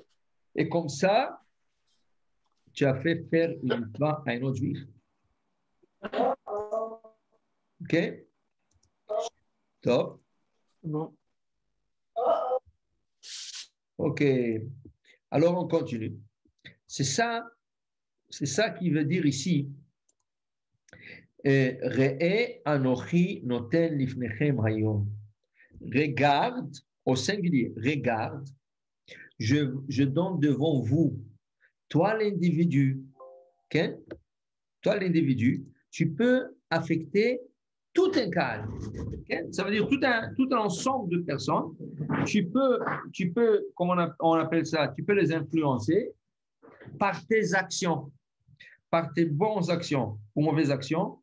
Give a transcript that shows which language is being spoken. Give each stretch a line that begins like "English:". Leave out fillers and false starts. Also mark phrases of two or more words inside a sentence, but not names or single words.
French: Et comme ça, tu as fait faire une mitzvah à un autre juif. OK? Top. Bon. OK. Alors, on continue. C'est ça qui veut dire ici.
Hebrew: ראה אנכי נותן לפניכם היום.
French: Regarde, au singulier, regarde, je donne devant vous, toi l'individu, okay? Toi l'individu, tu peux affecter tout un cadre. Okay? Ça veut dire tout un ensemble de personnes. Tu peux, comment on appelle ça, tu peux les influencer par tes actions, par tes bonnes actions ou mauvaises actions.